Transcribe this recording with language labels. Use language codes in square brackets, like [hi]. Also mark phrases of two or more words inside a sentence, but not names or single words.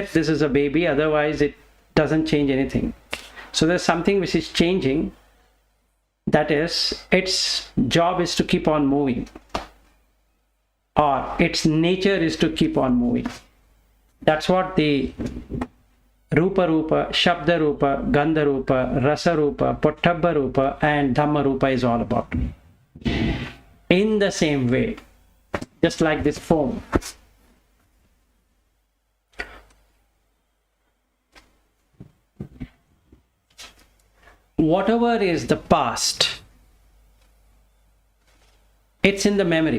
[en] This is a baby, otherwise it doesn't change anything. So there's something which is changing, that is, its job is to keep on moving, or its nature is to keep on moving. That's what the [pi] Rupa Rupa, Shabda Rupa, Gandha Rupa, Rasa Rupa, Pottabha Rupa and Dhamma Rupa [en] is all about. In the same way, just like this foam. Whatever is the past, it's in the memory.